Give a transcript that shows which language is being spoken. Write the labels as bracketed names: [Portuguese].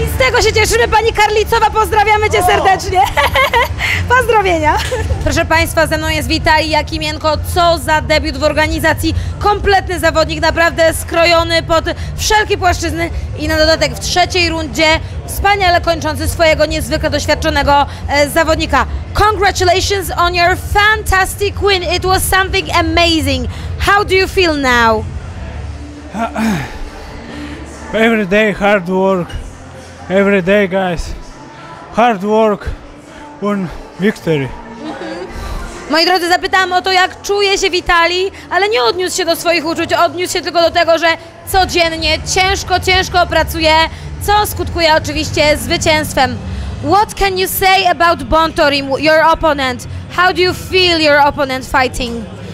[Polish] I z tego się cieszymy, Pani Karlicowa, pozdrawiamy Cię serdecznie. Pozdrowienia. Proszę Państwa, ze mną jest Witalij Jakimienko. Co za debiut w organizacji. Kompletny zawodnik, naprawdę skrojony pod wszelkie płaszczyzny i na dodatek w trzeciej rundzie wspaniale kończący swojego niezwykle doświadczonego zawodnika. [English] Congratulations on your fantastic win. It was something amazing. How do you feel now? Every day hard work, every day guys, hard work won victory. [Polish] Moi drodzy, zapytałam o to, jak czuje się Witalij, ale nie odniósł się do swoich uczuć, odniósł się tylko do tego, że codziennie ciężko pracuje, co skutkuje oczywiście zwycięstwem. [English] What can you say about Bontorim, your opponent? How do you feel your opponent fighting?